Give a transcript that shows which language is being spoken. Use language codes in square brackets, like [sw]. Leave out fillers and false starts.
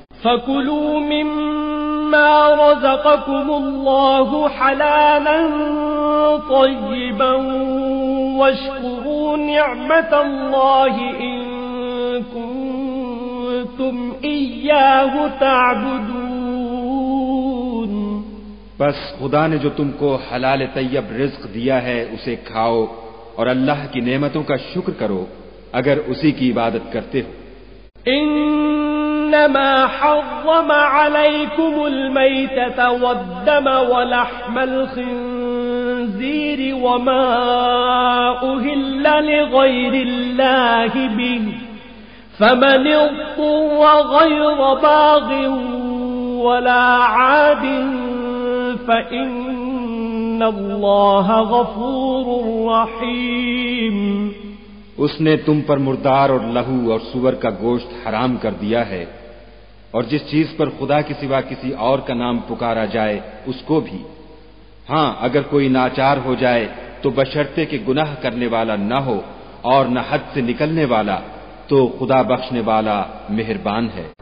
[ar] فَكُلُوا مِمَّا رَزَقَكُمُ اللَّهُ حَلَالًا طَيِّبًا وَاشْكُرُوا نِعْمَةَ اللَّهِ إِن كُنتُمْ إِيَّاهُ تَعْبُدُونَ. [ur] بس خدا نے جو تم کو حلال طیب رزق دیا ہے اسے کھاؤ اور اللہ کی نعمتوں کا شکر کرو اگر اسی کی عبادت کرتے ہو. [ar] انما حرم عليكم الميتة والدم ولحم الخنزير وما أهل لغير الله به فمن اضطر غير باغ ولا عاد فإن الله غفور رحيم. [ur] اس نے تم پر مردار اور لہو اور سور کا گوشت حرام کر دیا ہے، اور جس چیز پر خدا کے سوا کسی اور کا نام پکارا جائے اس کو بھی. ہاں اگر کوئی ناچار ہو جائے تو بشرطے کہ گناہ کرنے والا نہ ہو اور نہ حد سے نکلنے والا، تو خدا بخشنے والا مہربان ہے.